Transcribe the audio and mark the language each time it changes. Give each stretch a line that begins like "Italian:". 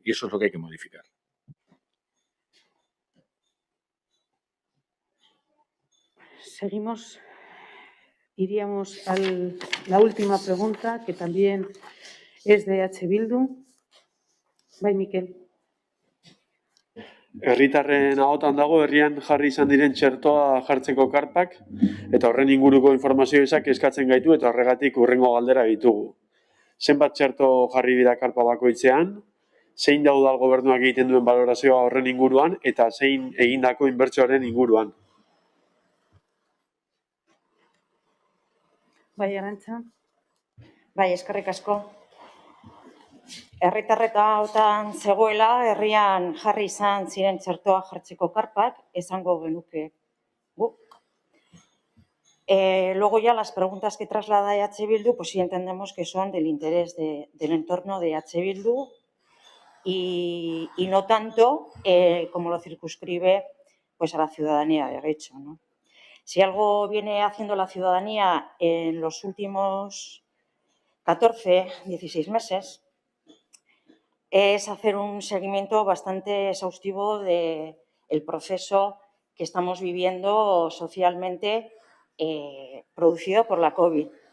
Spanish: Y eso es lo que hay que modificar. Seguimos, iríamos al la última pregunta, que también es de H.
Basque: Bildu. Bai, Mikel. Herritarren ahotan dago herrian jarri izan diren txertoa jartzeko karpak, eta horren inguruko informazio ezak eskatzen gaitu eta horregatik hurrengo galdera ditugu. Zenbat txerto jarri dira karpa bakoitzean, zein da udal gobernuak egiten duen balorazioa horren inguruan, eta zein egindako inbertsioaren inguruan. Bai, Arantxa. Bai, eskerrik asko. Herritarreta hautan zegoela, herrian jarri izan ziren txertoa jartzeko karpak, esango genuke guk.
Spanish: Luego ya las preguntas que traslada EH Bildu, pues sí entendemos que son del interés del entorno de EH Bildu y no tanto como lo circunscribe pues a la ciudadanía de Getxo, ¿no? Si algo viene haciendo la ciudadanía en los últimos 14, 16 meses, es hacer un seguimiento bastante exhaustivo del proceso que estamos viviendo socialmente producido por la COVID.